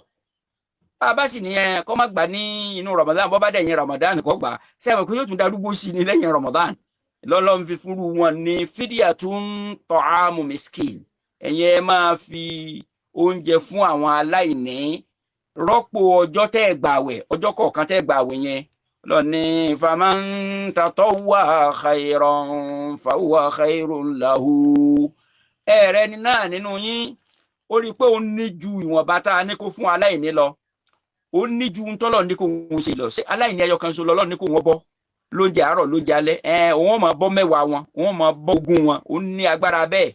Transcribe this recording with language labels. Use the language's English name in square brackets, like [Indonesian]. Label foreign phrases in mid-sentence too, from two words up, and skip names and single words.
[Yoruba] Bàbá sì ní kó má gbà ní inú Ramadan, bọ́ bá dẹ̀yìn Ramadan kó gbà, sẹ́wọ̀n pé yóò tún darúgbó sí ni lẹ́yìn Ramadan. Lọ́lọ́run fi fúru wọn ní [Arabic] فدية طعام مسكين, [Yoruba] ẹ̀yin ẹ máa fi oúnjẹ fún àwọn aláìní rọ́pò ọjọ́ tẹ́ gbààwẹ̀, ọjọ́ kọ̀ọ̀kan tẹ́ gbààwẹ̀ yẹn. [Arabic] Lọ́ni فمن تطوع خيرا فهو خير له. [Yoruba] Ẹ̀rẹ́ ni náà nínú yín ó rí i pé ó ní ju ìwọ̀nba tá a ní kó fún aláìní lọ, ó ní ju ń tọ́lọ̀ ní kó ń ṣe lọ. Ṣé aláìní ẹyọ kan ṣo lọ́lọ́ ní kó wọ́n bọ́ lóúnjẹ àárọ̀ lóúnjẹ alẹ́, òun máa bọ́ 10 wọn, òun máa bọ́ 20 wọn, ó ní agbára bẹ́ẹ̀.